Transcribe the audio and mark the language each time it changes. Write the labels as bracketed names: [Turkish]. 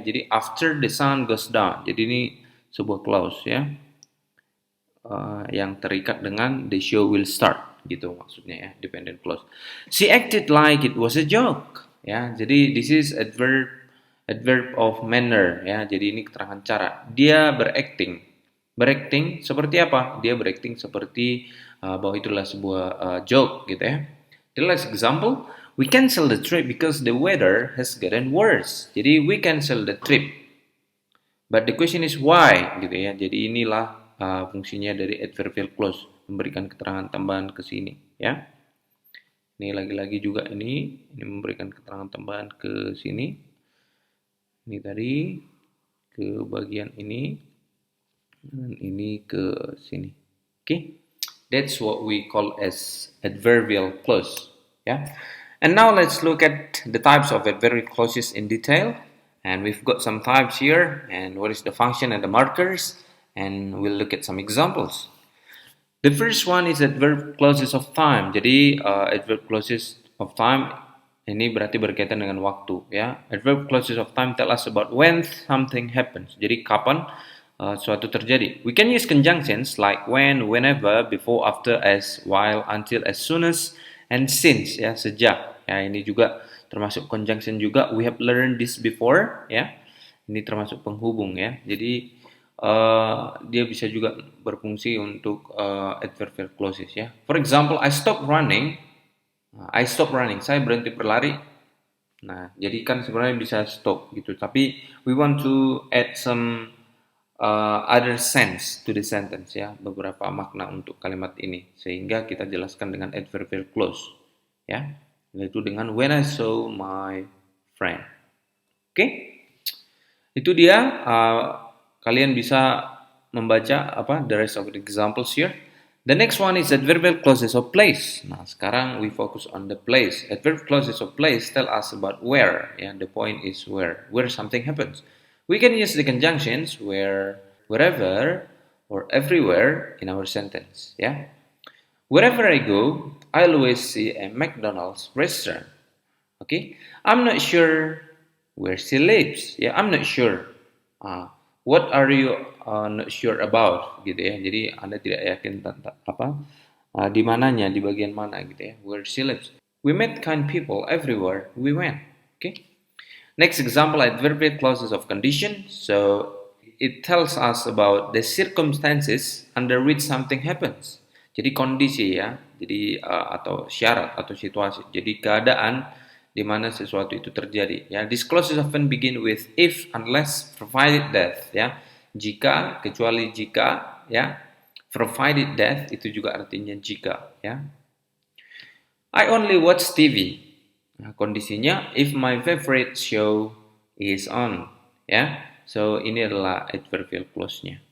[Indonesian] Jadi [English] after the sun goes down. [Indonesian] Jadi ini sebuah clause ya, yang terikat dengan [English] the show will start, [Indonesian] gitu maksudnya ya, [English] dependent clause. She acted like it was a joke. Ya, jadi this is adverb of manner ya. [Indonesian] Jadi ini keterangan cara. Dia berakting. Berakting seperti apa? Dia berakting seperti bahwa itulah sebuah joke gitu ya. [English] The last example, we cancel the trip because the weather has gotten worse. Jadi we cancel the trip. But the question is why gitu ya. [Indonesian] Jadi inilah fungsinya dari adverbial clause, memberikan keterangan tambahan ke sini ya. Ini lagi-lagi juga ini memberikan keterangan tambahan ke sini. Ini tadi ke bagian ini dan ini ke sini. [English] Okay, that's what we call as adverbial clause. Yeah, and now let's look at the types of adverbial clauses in detail. And we've got some types here, and what is the function and the markers, and we'll look at some examples. The first one is adverb clauses of time. [Indonesian] Jadi adverb clauses of time ini berarti berkaitan dengan waktu ya. [English] Adverb clauses of time tell us about when something happens. [Indonesian] Jadi kapan suatu terjadi. [English] We can use conjunctions like when, whenever, before, after, as, while, until, as soon as, and since ya, sejak. [Indonesian] Ya, ini juga termasuk conjunction juga. [English] We have learned this before ya. [Indonesian] Ini termasuk penghubung ya. Jadi dia bisa juga berfungsi untuk adverbial clauses ya. [English] For example, I stop running. I stop running. [Indonesian] Saya berhenti berlari. Nah, jadi kan sebenarnya bisa stop gitu. [English] Tapi we want to add some other sense to the sentence ya. [Indonesian] Beberapa makna untuk kalimat ini. Sehingga kita jelaskan dengan adverbial clause ya. Yaitu dengan [English] when I saw my friend. [Indonesian] Oke? Itu dia. Kalian bisa membaca [English] the rest of the examples here. The next one is adverbial clauses of place. [Indonesian] Nah, sekarang [English] we focus on the place. Adverb clauses of place tell us about where. Yeah, the point is where something happens. We can use the conjunctions where, wherever, or everywhere in our sentence. Yeah. Wherever I go, I always see a McDonald's restaurant. Okay. I'm not sure where she lives. Yeah, I'm not sure. What are you not sure about gitu ya. [Indonesian] Jadi Anda tidak yakin tentang di mananya, di bagian mana gitu ya. [English] Where she lives. We met kind people everywhere we went. Okay. Next example, adverbial clauses of condition. So it tells us about the circumstances under which something happens. [Indonesian] Jadi kondisi ya. Jadi atau syarat atau situasi. Jadi keadaan di mana sesuatu itu terjadi ya. [English] These clauses often begin with if, unless, provided that ya. [Indonesian] Jika, kecuali jika ya. [English] Provided that [Indonesian] itu juga artinya jika ya. [English] I only watch TV. [Indonesian] Nah, kondisinya [English] if my favorite show is on ya. [Indonesian] So ini adalah adverbial clause-nya.